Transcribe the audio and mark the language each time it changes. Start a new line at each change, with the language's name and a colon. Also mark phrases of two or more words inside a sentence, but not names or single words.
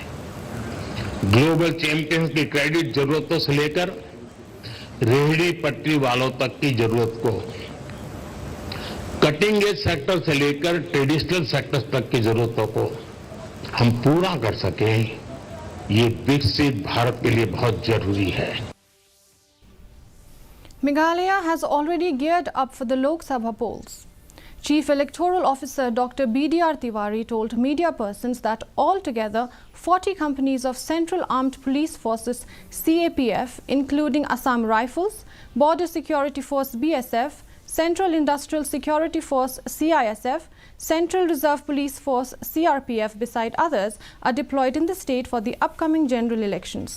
English: global champions
Hindi: की क्रेडिट जरूरतों से लेकर रेहड़ी पटरी वालों तक की जरूरत को,
English: cutting edge sector
Hindi: से लेकर
English: traditional sectors
Hindi: तक की जरूरतों को हम पूरा कर सकें, ये विकसित भारत के लिए बहुत जरूरी है.
English: Meghalaya has already geared up for the Lok Sabha polls. Chief Electoral Officer Dr. B.D.R. Tiwari told media persons that altogether 40 companies of Central Armed Police Forces CAPF, including Assam Rifles, Border Security Force BSF, Central Industrial Security Force CISF, Central Reserve Police Force CRPF, beside others, are deployed in the state for the upcoming general elections.